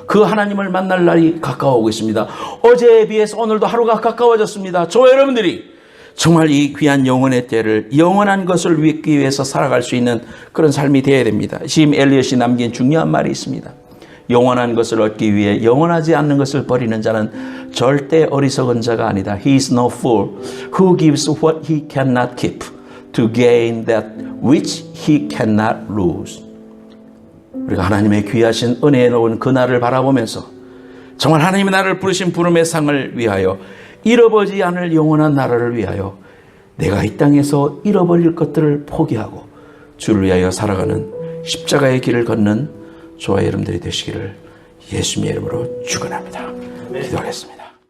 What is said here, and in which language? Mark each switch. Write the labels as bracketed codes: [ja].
[ko] 그 하나님을 만날 날이 가까워오고 있습니다. 어제에 비해서 오늘도 하루가 가까워졌습니다. 저와 여러분들이 정말 이 귀한 영혼의 때를 영원한 것을 얻기 위해서 살아갈 수 있는 그런 삶이 되어야 됩니다. 짐 엘리엇이 남긴 중요한 말이 있습니다. 영원한 것을 얻기 위해 영원하지 않는 것을 버리는 자는 절대 어리석은 자가 아니다. [en] He is no fool who gives what he cannot keep to gain that which he cannot lose. [ko] 우리가 하나님의 귀하신 은혜에 놓은 그 날을 바라보면서 정말 하나님이 나를 부르신 부름의 상을 위하여 잃어버리지 않을 영원한 나라를 위하여 내가 이 땅에서 잃어버릴 것들을 포기하고 주를 위하여 살아가는 십자가의 길을 걷는 저와 여러분들이 되시기를 예수님의 이름으로 축원합니다. 기도하겠습니다.